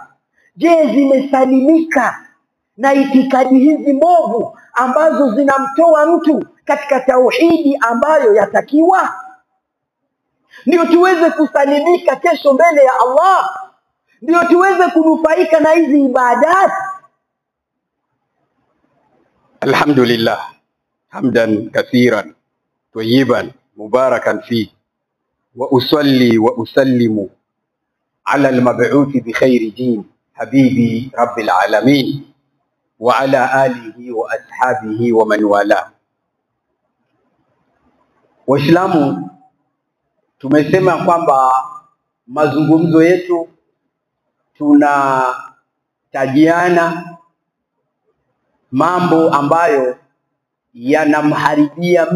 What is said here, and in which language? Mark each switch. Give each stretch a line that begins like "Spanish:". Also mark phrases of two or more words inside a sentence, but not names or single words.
Swahili: Je, zimesalimika na itikadi hizi mbovu ambazo zinamtoa mtu katika tauhidi ambayo yatakiwa? Ndio tuweze kusalimika kesho mbele ya Allah, ndio tuweze kunufaika na hizi ibadat.
Arabic: الحمد لله حمدا كثيرا طيبا مباركا في وأصلي وأسلم على المبعوث بخير دين حبيب رب العالمين وعلى آله وأصحابه ومن والى.
Swahili: Waislamu, tumesema kwamba mazungumzo yetu tunatajiana mambo ambayo yanamharibia